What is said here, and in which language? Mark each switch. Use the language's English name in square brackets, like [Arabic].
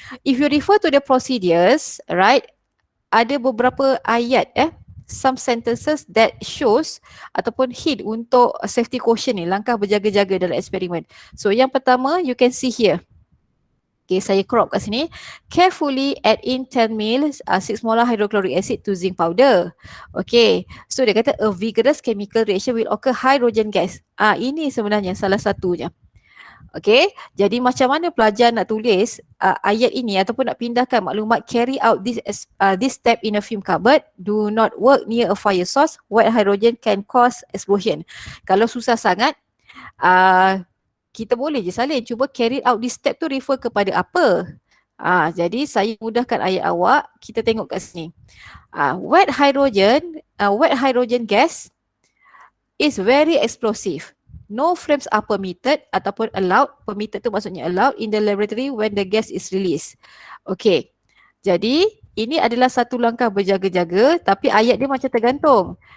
[English] If you refer to the procedures, right, [Malay] ada beberapa ayat [English] some sentences that shows ataupun hint untuk safety caution ni, [Malay] langkah berjaga-jaga dalam eksperimen. [English] So yang pertama you can see here. Okay, [Malay] saya crop kat sini. [English] Carefully add in 10 ml 6 molar hydrochloric acid to zinc powder. Okay, so [Malay] dia kata [English] a vigorous chemical reaction will occur hydrogen gas. [Malay] Ini sebenarnya salah satunya. [English] Okay, [Malay] jadi macam mana pelajar nak tulis ayat ini ataupun nak pindahkan maklumat [English] carry out this step in a fume cupboard, do not work near a fire source, white hydrogen can cause explosion. [Malay] Kalau susah sangat, kita boleh je salin, cuba carry out this step tu refer kepada apa. Jadi saya mudahkan ayat awak, kita tengok kat sini. [English] White hydrogen gas is very explosive. No flames are permitted ataupun allowed. Permitted tu maksudnya allowed in the laboratory when the gas is released. Okay. [Malay] Jadi ini adalah satu langkah berjaga-jaga tapi ayat dia macam tergantung.